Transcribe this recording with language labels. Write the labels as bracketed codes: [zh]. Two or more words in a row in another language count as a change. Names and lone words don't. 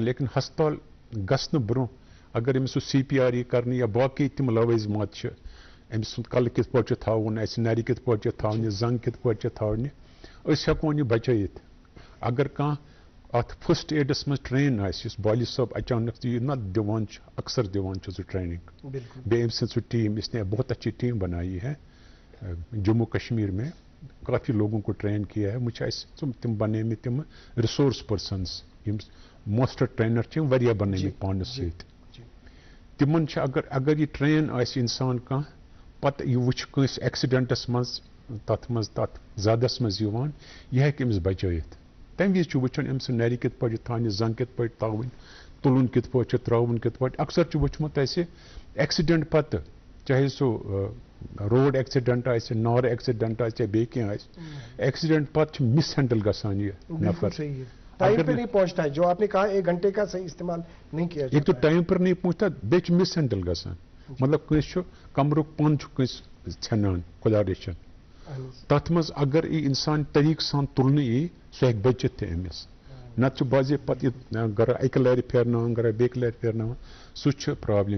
[ks] لیکن ہسپتال گژھنہٕ برونٛہہ اگر أمِس سُہ CPR یی کرنہٕ یا باقٕے تِم لوٲزمات چھِ أمۍ سُنٛد کلہٕ کِتھ پٲٹھۍ چھُ تھاوُن اَسہِ نرِ کِتھ پٲٹھۍ چھِ تھاونہِ زنٛگ کِتھ پٲٹھۍ چھِ تھاونہِ أسۍ ہٮ۪کون یہِ بچٲیِتھ. اگر کانٛہہ اتھ [en] first aids [ks] منٛز ٹرین آسہِ یُس بالی صٲب اچانک یہِ نہ دِوان چھُ اکثر دِوان چھُ سُہ ٹریننگ بیٚیہِ أمۍ سٕنٛز سُہ ٹیٖم [ur] اس نے بہت اچھی ٹیم بنائی ہے جموں کشمیر میں کافی لوگوں کو ٹرین کیا ہے. [ks] مجھے اَسہِ تِم بنٲیمٕتۍ تِم [en] resource persons [ks] یِم [en] master trainer [ks] چھِ یِم واریاہ بنٲیمٕتۍ پانس سۭتۍ. تِمن چھِ اگر یہِ ٹرین آسہِ اِنسان کانٛہہ پتہٕ یہِ وٕچھِ کٲنٛسہِ ایکسیڈنٹس منٛز تتھ زادس منٛز یِوان یہِ ہیٚکہِ أمِس بچٲیِتھ. تمہِ وِزِ چھُ وٕچھُن أمۍ سٕنٛز نرِ کِتھ پٲٹھۍ چھِ تھاونہِ زنٛگ کِتھ پٲٹھۍ تھاوٕنۍ تُلُن کِتھ پٲٹھۍ چھُ ترٛاوُن کِتھ پٲٹھۍ. اکثر چھُ وٕچھمُت اَسہِ ایکسیڈنٹ پتہٕ چاہے سُہ [en] road accident [ks] آسہِ نار ایکسیڈنٹ آسہِ یا بیٚیہِ کینٛہہ آسہِ ایکسیڈنٹ پتہٕ چھُ [en] mis handle [ks] گژھان یہِ نفر. [en] time پہ [ur] نہیں پہنچتا ہے جو آپ نے کہا 1 گھنٹے کا صحیح استعمال نہیں کیا ایک تو ٹائم پر نہیں پہنچتا [ks] بیٚیہِ چھُ [en] mis handle [ks] گژھان مطلب کٲنٛسہِ چھُ کمرُک پن چھُ کٲنٛسہِ ژھٮ۪نان خۄدا رٔچھِنۍ تتھ منٛز اگر یہِ انسان طریٖقہٕ سان تُلنہٕ یی سُہ ہیٚکہِ بٔچِتھ تہِ أمِس. نتہٕ چھُ بعضے پتہٕ یہِ گرا اکہِ لرِ پھیرناوان گرا بیٚکہِ لرِ پھیرناوان سُہ چھُ پرابلم.